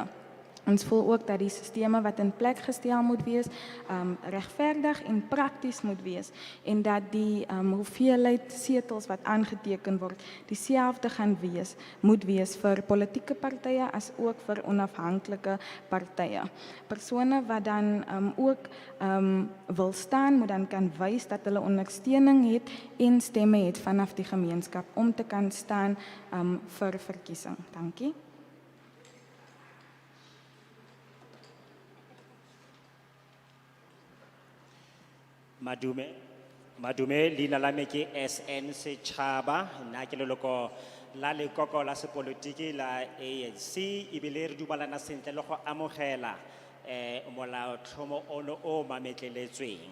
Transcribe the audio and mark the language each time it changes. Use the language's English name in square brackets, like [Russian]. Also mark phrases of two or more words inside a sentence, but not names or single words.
[Afrikaans] Ons voel ook dat die sisteme wat in plek gestel moet wees, regverdig en prakties moet wees en dat die hoeveelheid setels wat aangeteken word, dieselfde moet wees vir politieke partye as ook vir onafhanklike partye. Persone wat dan ook wil staan, moet dan kan wys dat hulle ondersteuning het en stemme het vanaf die gemeenskap om te kan staan vir verkiesing. Dankie. [Tswana] Madume, leina la me ke SN Setšhaba, nna ke leloko la lekoko la sepolotiki la ANC, ebile re dumalana sentle le go amogela molaotlhomo ono o mametleletsweng.